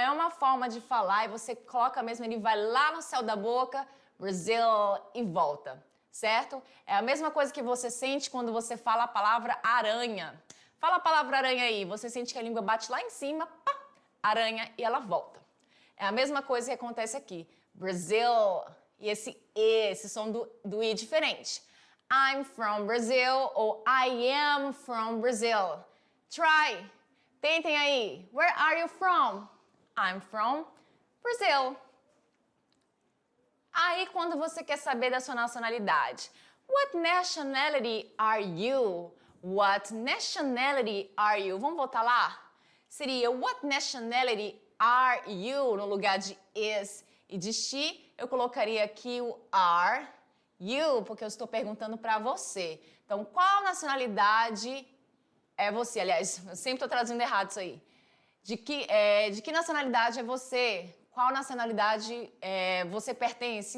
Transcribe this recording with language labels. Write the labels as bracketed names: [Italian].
[Portuguese] É uma forma de falar e você coloca mesmo, ele vai lá no céu da boca, Brazil, e volta, certo? É a mesma coisa que você sente quando você fala a palavra aranha. Fala a palavra aranha aí, você sente que a língua bate lá em cima, pá, aranha, e ela volta. É a mesma coisa que acontece aqui. Brazil, e esse som do I diferente. [English] I'm from Brazil ou I am from Brazil. Try. [Portuguese] Tentem aí. [English] Where are you from? I'm from Brazil. [Portuguese] Aí quando você quer saber da sua nacionalidade. [English] What nationality are you? What nationality are you? [Portuguese] Vamos voltar lá? [English] Seria what nationality are you? [Portuguese] No lugar de is e de she, eu colocaria aqui o are, you, porque eu estou perguntando para você. Então, qual nacionalidade é você? Aliás, eu sempre estou traduzindo errado isso aí. De que nacionalidade é você? Qual nacionalidade você pertence?